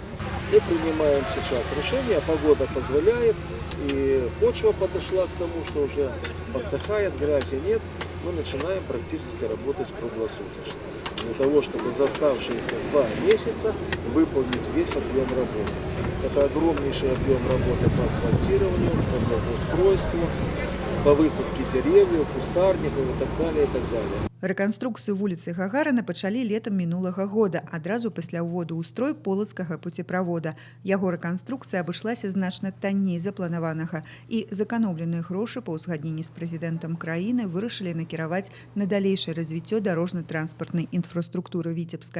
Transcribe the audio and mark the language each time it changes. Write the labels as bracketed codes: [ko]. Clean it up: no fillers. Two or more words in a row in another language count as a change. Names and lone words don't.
[ru] Мы принимаем сейчас решение, погода позволяет, и почва подошла к тому, что уже подсыхает, грязи нет, мы начинаем практически работать круглосуточно. Для того, чтобы за оставшиеся 2 месяца выполнить весь объем работы. Это огромнейший объем работы по асфальтированию, по благоустройству, по высадке деревьев, кустарников и так далее, и так далее. [be] Рэканструкцыю вуліцы Гагарына пачалі летам мінулага года, адразу пасля ўводу ў строй полацкага пуцеправода. Яго рэканструкцыя абышлася значна танней запланаванага, і зэканомленыя грошы па ўзгадненні з прэзідэнтам краіны вырашылі накіраваць на далейшае развіццё дарожна-транспартнай інфраструктуры Віцебска.